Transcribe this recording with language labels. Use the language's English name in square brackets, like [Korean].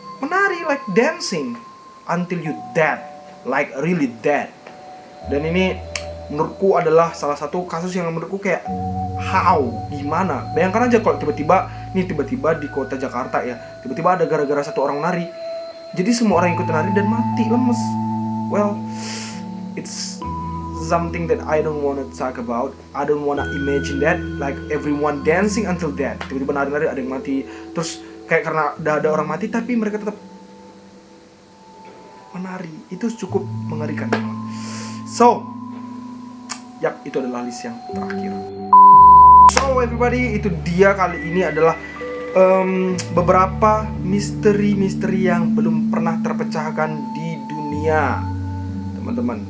[English] Menari, like dancing until you dead, like really dead. [Indonesian] Dan ini menurutku adalah salah satu kasus yang menurutku kayak gimana? Bayangkan aja kalau tiba-tiba di kota Jakarta ya, tiba-tiba ada gara-gara satu orang nari, jadi semua orang ikut nari dan mati lemes. [English] Well, it's something that I don't wanna talk about. I don't wanna imagine that, like everyone dancing until dead. [Indonesian] Tiba-tiba nari-nari ada yang mati, terus kayak karena udah ada orang mati tapi mereka tetap menari. Itu cukup mengerikan. So, itu adalah list yang terakhir. [English] So everybody, [Indonesian] itu dia kali ini adalah beberapa misteri yang belum pernah terpecahkan di dunia, teman-teman.